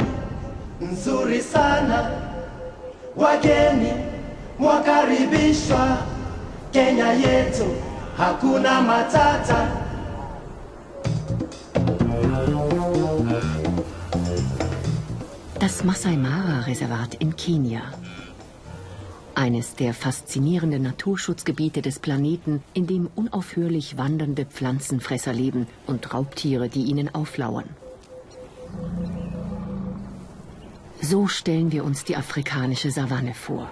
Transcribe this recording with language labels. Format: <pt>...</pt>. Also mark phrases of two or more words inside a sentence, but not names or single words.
<sw>Nzuri sana, wageni mwakaribishwa Kenya yetu, hakuna matata.</sw> <de>Das Masai Mara Reservat in Kenia. Eines der faszinierenden Naturschutzgebiete des Planeten, in dem unaufhörlich wandernde Pflanzenfresser leben und Raubtiere, die ihnen auflauern. So stellen wir uns die afrikanische Savanne vor.</de>